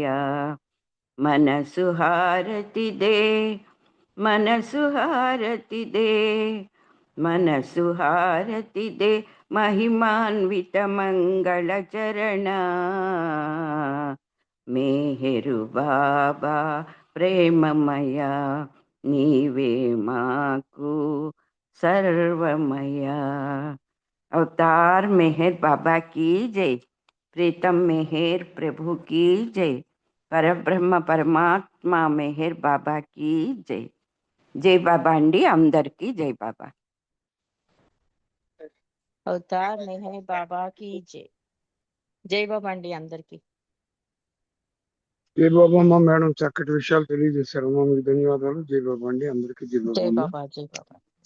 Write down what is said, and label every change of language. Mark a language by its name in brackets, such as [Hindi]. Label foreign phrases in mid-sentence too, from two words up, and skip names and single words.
[Telugu] మనసు హారతిదే, మనసు హారతిదే, మనసు హారతిదే, మహిమాన్విత మంగళ చరణ మేహరు బాబా ప్రేమమయ. నీవే మాకు సర్వమయ. [Hindi] अवतार मेहर बाबा की जय. प्रीतम मेहर प्रभु की जय. परब्रह्म परमात्मा मेहर बाबा की जय. जय बाबा [Telugu] అండి అందరికి [Hindi] जय बाबा. अवतार मेहर बाबा की जय. [Telugu] జై బాబా అండి అందరికి. జై బాబా అమ్మ. మేడం చక్కటి విషయాలు తెలియజేశారు అమ్మా. మీకు ధన్యవాదాలు. జై బాబా అండి అందరికీ. జై బాబా జై అమ్మ. బాబా. జై బాబా.